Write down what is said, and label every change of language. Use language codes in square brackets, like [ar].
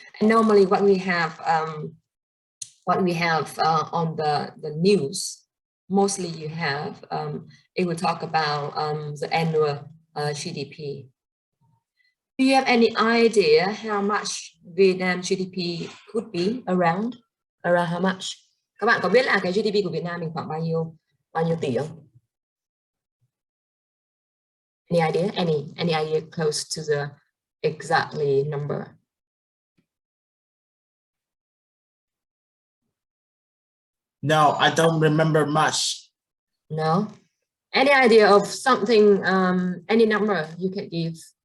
[en] And normally what we have on the news, mostly you have it will talk about the annual GDP. Do you have any idea how much Vietnam GDP could be around? Around how much? [vi] Các bạn có biết là cái GDP của Việt Nam mình khoảng bao nhiêu tỷ không? [en] Any idea? Any idea close to the exactly number? No, I don't remember much. No? Any idea of something, any number you can give?